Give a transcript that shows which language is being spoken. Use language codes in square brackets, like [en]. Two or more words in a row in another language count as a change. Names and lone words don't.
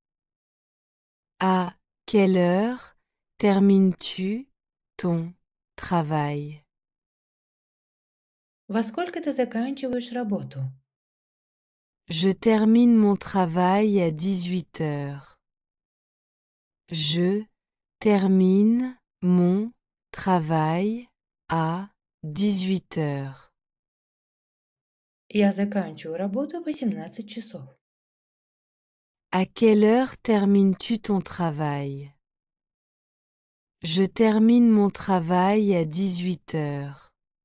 [fr] À quelle heure termines-tu ton travail? [ru] Во сколько ты заканчиваешь работу? [fr] Je termine mon travail à 18 heures. Je termine mon travail à 18 heures. [ru] Я заканчиваю работу в 18 часов. [fr] À quelle heure termines-tu ton travail? Je termine mon travail à 18 heures.